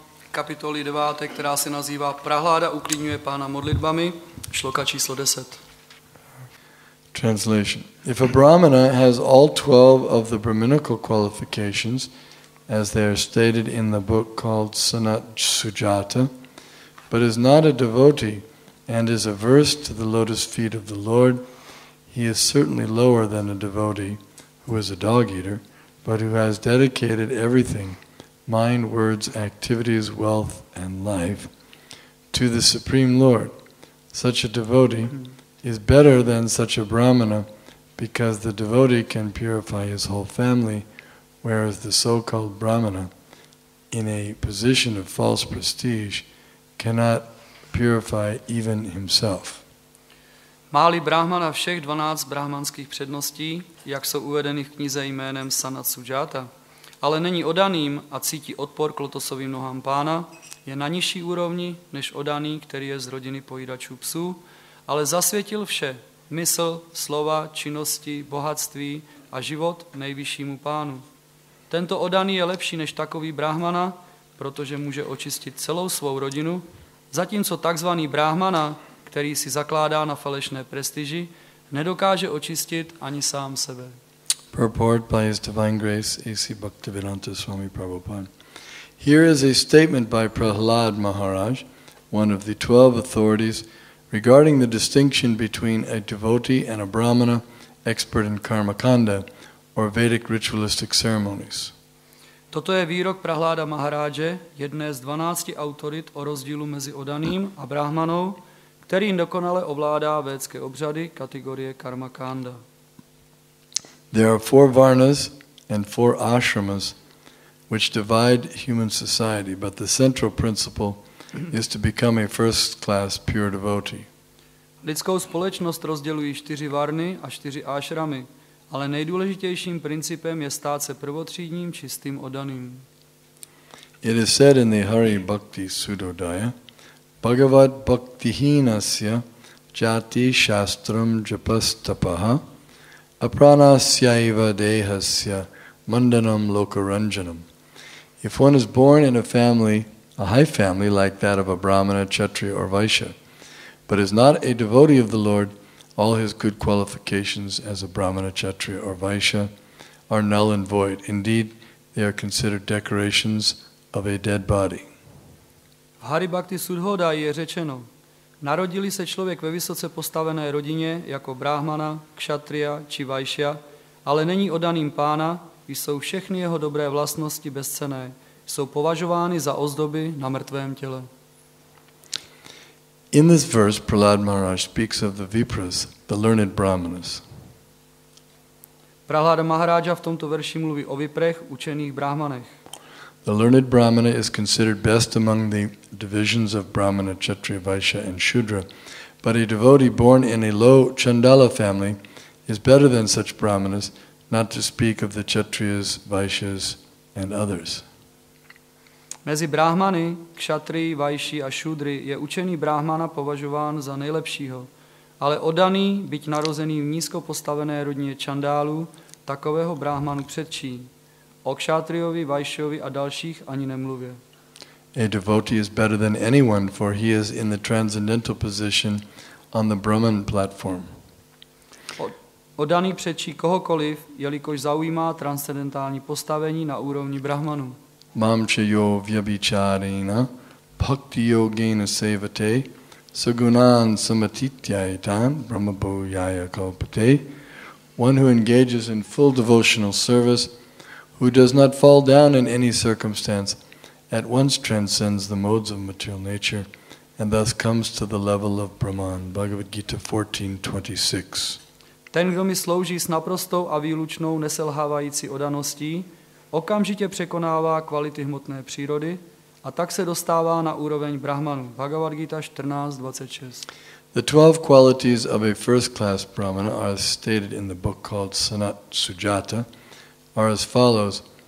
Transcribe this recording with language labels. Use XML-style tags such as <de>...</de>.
<cs>kapitoly 9, která se nazývá Prahláda uklidňuje Pána modlitbami, šloka číslo 10.</cs> <en>Translation. If a Brahmana has all 12 of the Brahminical qualifications, as they are stated in the book called Sanat Sujata, but is not a devotee and is averse to the lotus feet of the Lord, he is certainly lower than a devotee who is a dog-eater, but who has dedicated everything, mind, words, activities, wealth, and life, to the Supreme Lord. Such a devotee is better than such a Brahmana because the devotee can purify his whole family, whereas the so-called Brahmana, in a position of false prestige, cannot purify even himself.</en> <cs>Má-li Brahmana všech 12 brahmanských předností, jak jsou uvedeny v knize jménem Sanat Sujata, ale není odaným a cítí odpor k lotosovým nohám Pána, je na nižší úrovni než odaný, který je z rodiny pojídačů psů, ale zasvětil vše, mysl, slova, činnosti, bohatství a život nejvyššímu Pánu. Tento odaný je lepší než takový Brahmana, protože může očistit celou svou rodinu, zatímco takzvaný Brahmana, který si zakládá na falešné prestiži, nedokáže očistit ani sám sebe.</cs> <en>Purport by His Divine Grace, A.C. Bhaktivedanta Swami Prabhupada. Here is a statement by Prahlad Maharaj, one of the 12 authorities, regarding the distinction between a devotee and a Brahmana expert in karmakanda, or Vedic ritualistic ceremonies.</en> <cs>Toto je výrok Prahláda Maharáže, jedné z 12 autorit o rozdílu mezi odaným a brahmanou, který dokonale ovládá védské obřady kategorie karmakanda.</cs> <en>There are 4 varnas and 4 ashramas which divide human society, but the central principle is to become a first-class pure devotee.</en> <cs>Lidskou společnost rozdělují 4 varny a 4 ashramy, ale nejdůležitějším principem je stát se prvotřídním čistým odaným.</cs> <en>It is said in the Hare Bhakti Sudodaya,</en> <sa>Bhagavad Bhaktihinasya Jati Shastram Japastapaha Apranasyaiva Dehasya Mandanam Lokaranjanam.</sa> <en>If one is born in a high family like that of a Brahmana, Kshatriya or Vaishya, but is not a devotee of the Lord, all his good qualifications as a Brahmana, Kshatriya or Vaishya are null and void. Indeed, they are considered decorations of a dead body.</en> <cs>V Hari Bhakti Sudhodai je řečeno, narodili se člověk ve vysoce postavené rodině jako Brahmana, Kshatriya či Vaishya, ale není odaným Pána, jsou všechny jeho dobré vlastnosti bezcenné, jsou považovány za ozdoby na mrtvém těle.</cs> <en>In this verse, Prahlad Maharaj speaks of the Vipras, the learned Brahmanas.</en> <cs>Prahláda Maharája v tomto verši mluví o Viprech, učených Brahmanech.</cs> <en>The learned Brahmana is considered best among the divisions of Brahmana, Kshatriya, Vaishya, and Shudra, but a devotee born in a low Chandala family is better than such Brahmanas, not to speak of the Kshatriyas, Vaishyas, and others.</en> <cs>Mezi Brahmany, Kshatriyi, Vajši a Šudry je učený Brahmana považován za nejlepšího, ale oddaný, byť narozený v nízko postavené rodině Čandálů, takového Brahmanu předčí. O Kshatriyovi, Vajšovi a dalších ani nemluvě.</cs> <en>A devotee is better than anyone, for he is in the transcendental position on the Brahman platform.</en> <cs>Oddaný předčí kohokoliv, jelikož zaujímá transcendentální postavení na úrovni Brahmanu.</cs> <sa>Mamchayo vyabhicharena bhakti yogena sevate sagunan samatityaitan brahmabhoyaya kalpate.</sa> <en>One who engages in full devotional service, who does not fall down in any circumstance, at once transcends the modes of material nature and thus comes to the level of Brahman. Bhagavad Gita 14:26.</en> <cs>Ten, kdo mi slouží s naprostou a výlučnou neselhávající oddaností, okamžitě překonává kvality hmotné přírody a tak se dostává na úroveň Brahmanu. Bhagavad Gita 14:26.</cs> <en>The 12 qualities of a first-class Brahmana are stated in the book called Sanat Sujata, are as follows.</en>